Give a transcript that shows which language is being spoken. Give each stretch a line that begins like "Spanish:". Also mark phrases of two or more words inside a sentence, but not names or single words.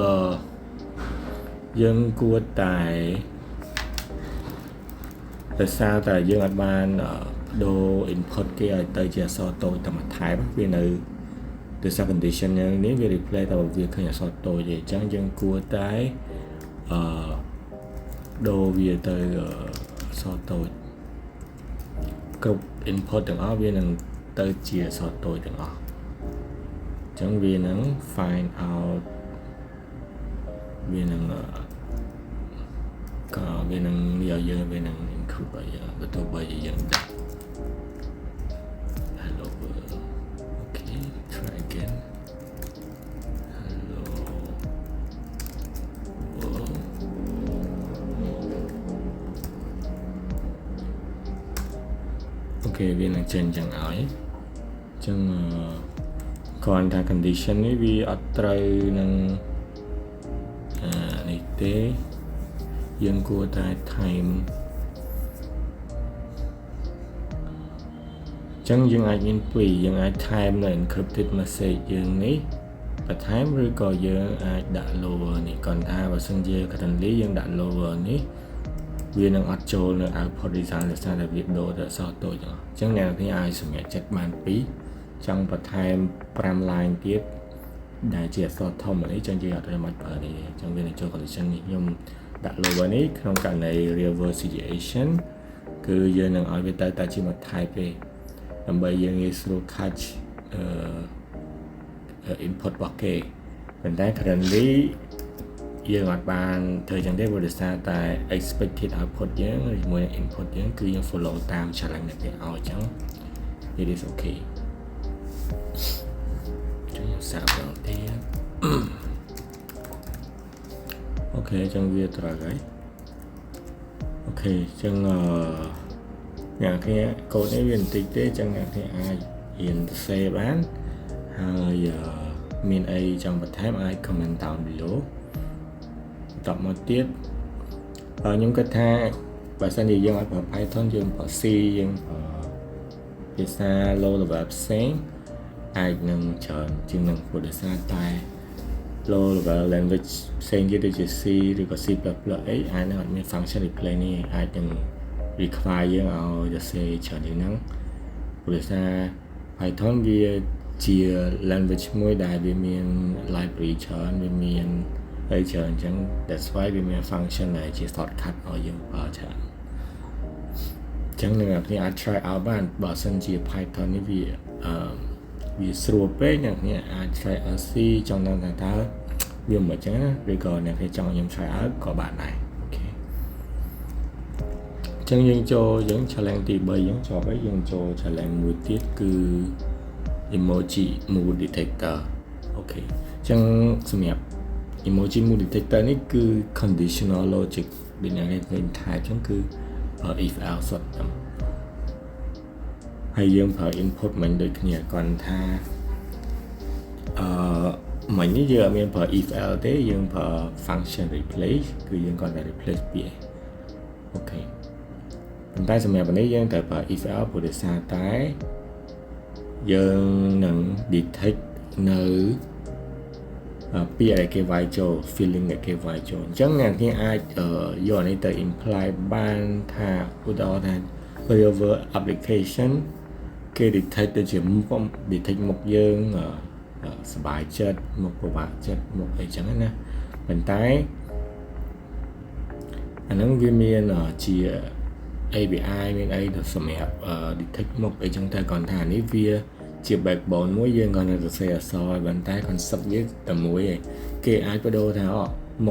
Khmer: យើងគួរតែដោយសារតែយើងអាចបានដូរ input គេឲ្យទៅជាអក្សរតូចតែមួយថែមវានៅដោយសារ condition យ៉ាងនេះវា replay តែវាឃើញអក្សរតូចទេអញ្ចឹងយើងគួរតែដូរវាទៅអក្សរតូច
English: group input
Khmer: ទាំងអស់វានឹងទៅជាអក្សរតូចទាំងអស់អញ្ចឹងវានឹង
English: find out
Khmer: វានឹងក៏វានឹងយកយើងវានឹង include ឲ្យយើងបើទោះបីជាយើងដាក់
English: hello world okay try again hello world okay
Khmer: វានឹងចេញចឹងឲ្យអញ្ចឹងគ្រាន់ថា condition នេះវាអត់ត្រូវនឹង នេះទេយើងគួរតែ time ចឹងយើងអាចមានពីរយើងអាច time នៅ
English: encrypted message
Khmer: យើងនេះបន្ថែមឬក៏យើងអាចដាក់ lower នេះគាត់ថាបើសិនជា currently យើងដាក់ lower នេះវានឹងអត់ចូលនៅ
English: output design
Khmer: ដោយសារតែវាដូរទៅអក្សរតូចអញ្ចឹងអ្នកនរគ្នាអាចសម្រេចចិត្តបានពីរចង់បន្ថែម5 line ទៀតដែលជាអក្សរធំនេះចឹងយើងអត់ត្រូវមកប្រើនេះចឹងវានឹងចូល condition នេះខ្ញុំដាក់ lower នេះក្នុងករណី
English: reverse situation
Khmer: គឺយើងនឹងឲ្យវាទៅតែជាមួយ type ទេដើម្បីយើងងាយស្រួល catch input របស់គេប៉ុន្តែ currently យើងអត់បានធ្វើចឹងទេព្រោះដោយសារតែ
English: expected output
Khmer: យើងជាមួយ input យើងគឺយើង follow តាម challenge ដែលគេឲ្យអញ្ចឹង
English: it is okay
Khmer: ជួយសាកដល់ទៀត អូខេអញ្ចឹងវាត្រូវហើយអូខេអញ្ចឹងអ្នកគ្នាកូដនេះវាបន្តិចទេអញ្ចឹងអ្នកគ្នាអាចរៀនសរសេរបានហើយមានអីចង់បន្ថែមអាច
English: comment down below
Khmer: តបមកទៀតខ្ញុំ គិតថាបើសិនជាយើងអត់ប្រើ Python យើងប្រើ C យើងភាសា
English: low level
Khmer: ផ្សេងអាចនឹងច្រើនជាងនឹងព្រោះដោយសារតែ
English: low level language
Khmer: ផ្សេងទៀត ដូចជា C ឬក៏ C++ អីអាចនឹងអត់មាន
English: function replay
Khmer: នេះអាចនឹង require យើងឲ្យសរសេរច្រើនជាងហ្នឹងព្រោះដោយសារ Python វាជា language មួយដែលវាមាន library ច្រើនវាមានអីច្រើនអញ្ចឹង
English: that's why
Khmer: វាមាន function ដែលជា shortcut ឲ្យយើងប្រើច្រើនអញ្ចឹងអ្នកនរអាច
English: try out
Khmer: បានបើសិនជា Python នេះវាស្រួលពេកអ្នកនរអាច
English: try out C
Khmer: ចង់ដឹងថាតើវាមិនអញ្ចឹងឬក៏អ្នកនរចង់ខ្ញុំ
English: try out
Khmer: ក៏បានដែរអូខេ អញ្ចឹងយើងចូលយើង challenge ទី3យើងជាប់ហើយយើងចូល challenge មួយទៀតគឺ
English: emoji mood detector
Khmer: អូខេអញ្ចឹងសម្រាប់
English: emoji mood detector
Khmer: នេះគឺ
English: conditional logic
Khmer: ដូចអ្នកឃើញថាអញ្ចឹងគឺ
English: if else
Khmer: សុទ្ធតែ ហើយយើងប្រើ input មិនដូចគ្នាគាត់ថាមិញនេះយើងអត់មានប្រើ
English: if else
Khmer: ទេយើងប្រើ
English: function replace
Khmer: គឺយើង គាត់តែ replace ពាក្យអូខេប៉ុន្តែសម្រាប់នេះយើងត្រូវប្រើ
English: if else
Khmer: ព្រោះដោយសារតែយើងនឹង detect នៅពាក្យដែលគេវាយចូល feeling ដែលគេវាយចូលអញ្ចឹងអ្នកគ្នាអាចយកនេះទៅ imply បានថាឧទាហរណ៍ថា
English: real world application
Khmer: គេ detect ទៅជាមុខ detect មុខយើងសบายចិត្តមុខពិបាកចិត្តមុខអីចឹងណាប៉ុន្តែ អាហ្នឹងវាមានជា API មានអីទៅសម្រាប់ detect មុខអីចឹងតែគាត់ថានេះវាជា backbone មួយយើងគាត់នៅសរសេរអក្សរឲ្យប៉ុន្តែ concept វាតែមួយឯងគេអាចបដូរថាមុខ